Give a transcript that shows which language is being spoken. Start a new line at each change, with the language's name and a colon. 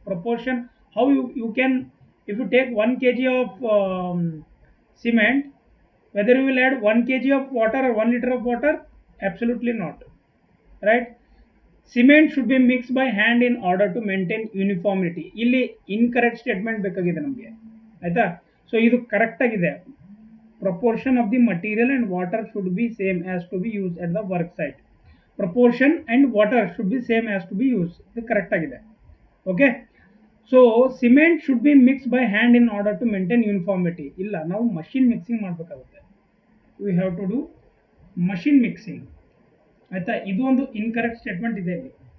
English: Proportion, how you can, if you take 1 kg of cement, whether you will add 1 kg of water or 1 liter of water, absolutely not, right? Cement should be mixed by hand in order to maintain uniformity.
Kannada: Illi incorrect statement ಬೇಕಾಗಿದೆ ನಮಗೆ, ಆಯ್ತಾ? So ಇದು correct ಆಗಿದೆ.
English: Proportion of the material and water should be same as to be used at the work site. Proportion and water should be same as to be used.
Kannada: ಇದು correct ಆಗಿದೆ.
English: Okay, so cement should be mix by hand in order to maintain uniformity.
Kannada: ಇಲ್ಲ, ನಾವು machine mixing ಮಾಡಬೇಕಾಗುತ್ತೆ.
English: we have to do machine mixing,
Kannada: ಆಯ್ತಾ? ಇದು ಒಂದು incorrect statement ಇದೆ ಇಲ್ಲಿ.